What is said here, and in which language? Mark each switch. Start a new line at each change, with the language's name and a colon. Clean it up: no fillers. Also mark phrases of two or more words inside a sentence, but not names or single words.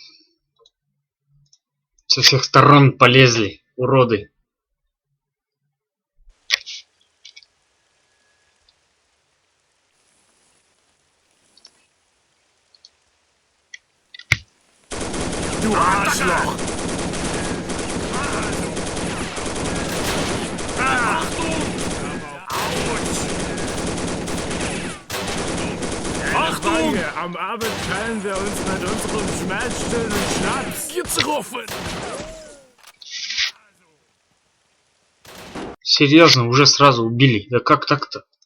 Russian: Со всех сторон полезли, уроды.
German: Du Arschloch! Achtung! Achtung! Am Abend teilen wir uns mit unserem schmerzstillenden Schnaps getroffen.
Russian: Серьезно, уже сразу убили. Да как так-то?